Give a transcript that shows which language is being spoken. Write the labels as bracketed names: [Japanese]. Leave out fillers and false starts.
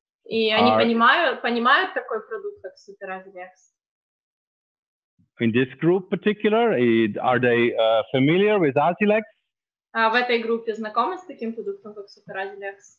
[Russian] И они понимают такой продукт, как Super ASSILEX? [English] In this group particular, are they familiar with ASSILEX? [Russian] А в этой группе знакомы с таким продуктом, как ASSILEX?